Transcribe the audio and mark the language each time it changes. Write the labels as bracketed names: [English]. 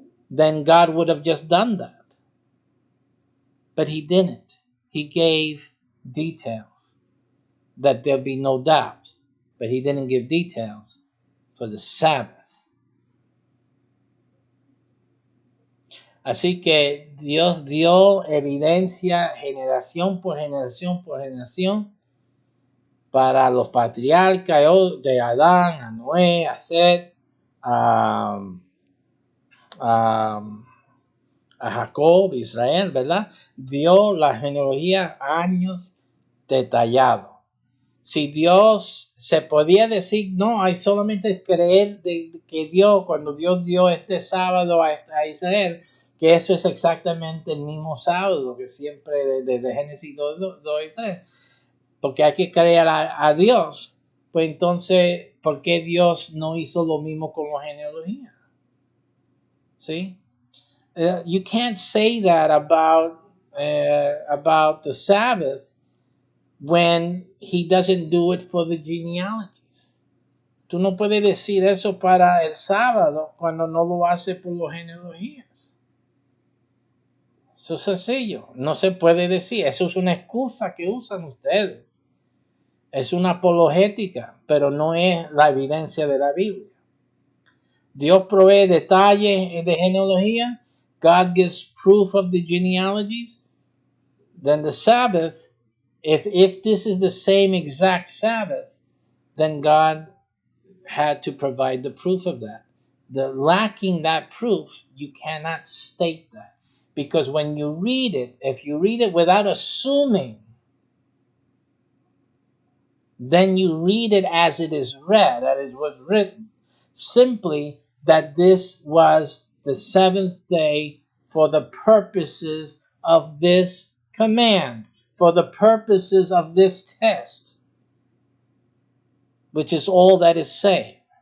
[English] Then God would have just done that. But he didn't. He gave details that there'll be no doubt. But he didn't give details for the Sabbath. [Spanish] Así que Dios dio evidencia generación por generación por generación para los patriarcas de Adán, a Noé, a Seth, a Jacob, Israel, ¿verdad? Dio la genealogía años detallado. Si Dios se podía decir, no, hay solamente creer que Dios, cuando Dios dio este sábado a Israel, que eso es exactamente el mismo sábado que siempre desde Génesis 2 y 3, porque hay que creer a Dios. Pues entonces, ¿por qué Dios no hizo lo mismo con la genealogía? ¿Sí? [English] You can't say that about the Sabbath when he doesn't do it for the genealogies. [Spanish] Tú no puedes decir eso para el sábado cuando no lo hace por las genealogías. Eso es sencillo. No se puede decir. Eso es una excusa que usan ustedes. Es una apologética, pero no es la evidencia de la Biblia. Dios provee detalles de genealogía. [English] God gives proof of the genealogies. Then the Sabbath, if this is the same exact Sabbath, then God had to provide the proof of that. Lacking that proof, you cannot state that. Because when you read it, if you read it without assuming, then you read it as it is read, that is was written, simply that this was the seventh day for the purposes of this command, for the purposes of this test, which is all that is saying.